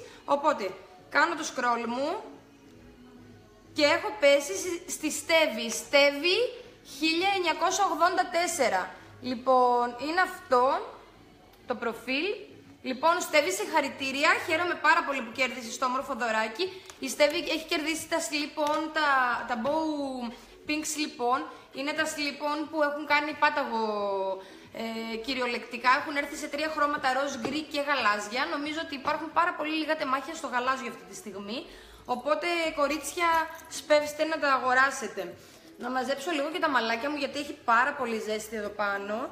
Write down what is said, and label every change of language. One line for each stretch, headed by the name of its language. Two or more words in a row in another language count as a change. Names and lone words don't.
Greek: Οπότε, κάνω το scroll μου και έχω πέσει στη Στέβη 1984. Λοιπόν, είναι αυτό το προφίλ. Λοιπόν, Στέβη, συγχαρητήρια. Χαίρομαι πάρα πολύ που κέρδισες το όμορφο δωράκι. Η Στέβη έχει κερδίσει τα slip-on, τα
English: bow pink slip-on.
Greek: Είναι τα slip-on που έχουν κάνει πάταγο κυριολεκτικά. Έχουν έρθει σε 3 χρώματα, ροζ, γκρι και γαλάζια. Νομίζω ότι υπάρχουν πάρα πολύ λίγα τεμάχια στο γαλάζιο αυτή τη στιγμή. Οπότε, κορίτσια, σπεύστε να τα αγοράσετε. Να μαζέψω λίγο και τα μαλάκια μου γιατί έχει πάρα πολύ ζέστη εδώ πάνω.